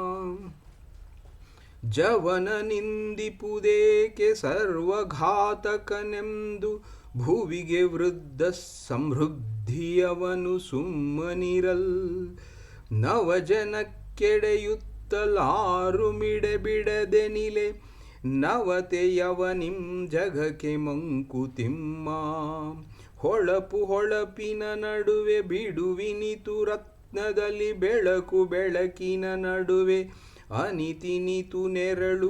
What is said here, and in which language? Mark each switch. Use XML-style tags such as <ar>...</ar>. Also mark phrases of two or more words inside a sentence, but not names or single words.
<kn>ಜವನ ನಿಂದಿಪುದೇಕೆ ಸರ್ವಘಾತಕನೆಂದು ಭುವಿಗೆ ವೃದ್ಧ ಸಮೃದ್ಧಿಯವನು ಸುಮ್ಮನಿರಲ್. ನವಜನಕ್ಕೆಡೆಯುತ್ತಲಾರು ಮಿಡೆ ಬಿಡದೆ ನಿಲೆ ನವತೆಯವನಿಂ ಜಗಕ್ಕೆ ಮಂಕುತಿಮ್ಮ. ಹೊಳಪು ಹೊಳಪಿನ ನಡುವೆ ಬಿಡುವಿನಿತು ರತ್ನದಲ್ಲಿ ಬೆಳಕು ಬೆಳಕಿನ ನಡುವೆ ಅನಿತಿನಿತು ನೆರಳು.</kn>